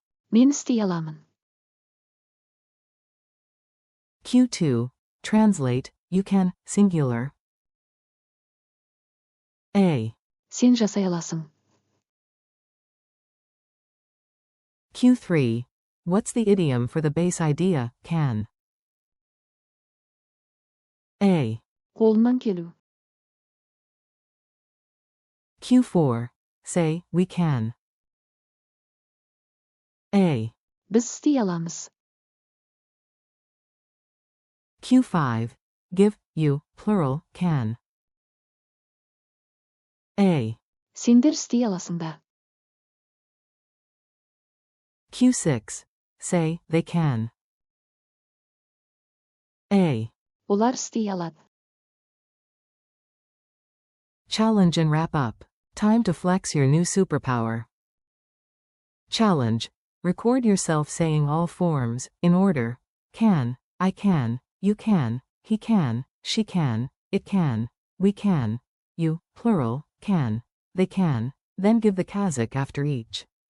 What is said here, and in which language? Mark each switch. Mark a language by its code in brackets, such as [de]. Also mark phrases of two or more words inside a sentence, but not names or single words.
[kk] Мен істей аламын. [en] Q2. Translate, you can, singular. A. [kk] Сен жасай аласың. [en] Q3. What's the idiom for the base idea, can? A. [kk] Қолынан келу. [en] Q4. Say, we can. A. [kk] Біз істей аламыз. [en] Q5. Give, you, plural, can. A. [kk] Сендер істей аласыңдар. [en] Q6. Say, they can. A. [kk] Олар істей алады. [en] Challenge and wrap up. Time to flex your new superpower. Challenge. Record yourself saying all forms, in order. Can, I can, you can, he can, she can, it can, we can, you, plural, can, they can, then give the Kazakh after each.